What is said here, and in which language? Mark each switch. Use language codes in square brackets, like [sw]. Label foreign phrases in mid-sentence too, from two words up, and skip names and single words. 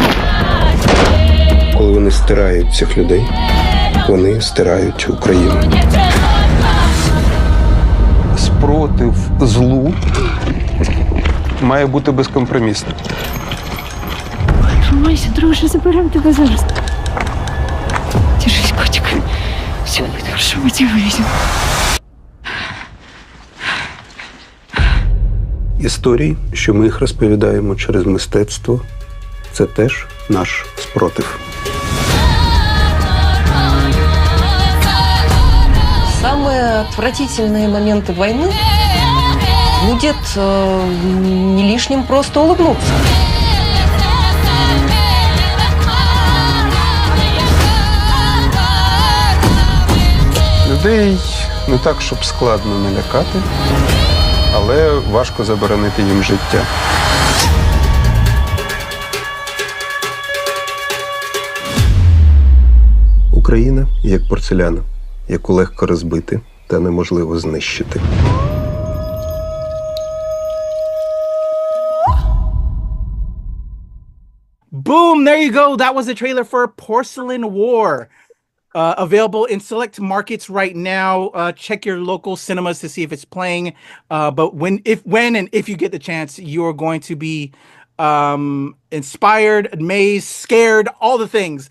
[uk] Коли вони стирають цих людей, вони стирають Україну. Спротив злу має бути безкомпромісним. Тримайся, друже, заберемо тебе зараз. [ru] Держись, котик. Все будет хорошо, мы тебя вывезем. [uk] Історії, що ми їх розповідаємо через мистецтво, це теж наш спротив. [ru] Самые отвратительные моменты войны будет не лишним просто улыбнуться. [uk] Людей не так, щоб складно налякати, але важко заборонити їм життя. Україна як порцеляна, яку легко розбити та неможливо знищити. [en] Boom! There you go. That was the trailer for Porcelain War. Available in select markets right now. Check your local cinemas to see if it's playing. But when and if you get the chance, you're going to be inspired, amazed, scared, all the things.